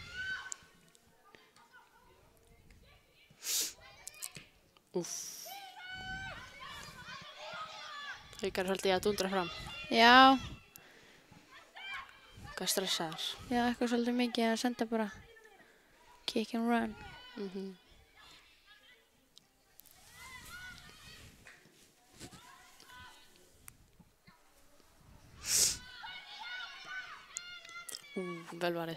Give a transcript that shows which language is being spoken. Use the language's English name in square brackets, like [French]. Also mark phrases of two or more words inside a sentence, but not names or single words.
[Icelandic] Úff. Haukar svolítið að dundra fram. Já. Hvað stressaðar? Já, eitthvað svolítið mikið að senda bara [English] kick and run. [Icelandic] Vel varið.